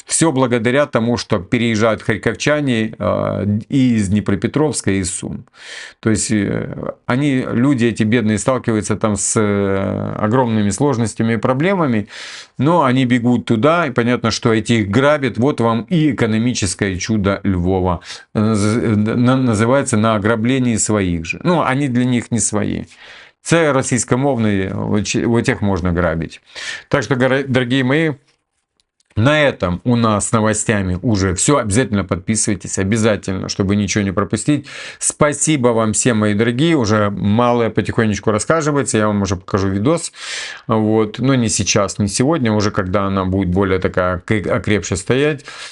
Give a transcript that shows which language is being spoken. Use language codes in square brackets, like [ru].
[ru] Все благодаря тому, что переезжают харьковчане и из Днепропетровска, и из Сум. То есть они, люди эти бедные, сталкиваются там с огромными сложностями и проблемами, но они бегут туда, и понятно, что эти их грабят. Вот вам и экономическое чудо Львова. [uk] Називається [ru] «На ограблении своих же». Ну, они для них не свои. [uk] Це російськомовні, [ru] вот тех можно грабить. Так что, дорогие мои, на этом у нас с новостями уже все. Обязательно подписывайтесь, обязательно, чтобы ничего не пропустить. Спасибо вам всем, мои дорогие. Уже малое потихонечку рассказывается. Я вам уже покажу видос. Вот. Но не сейчас, не сегодня, уже когда она будет более такая окрепше стоять.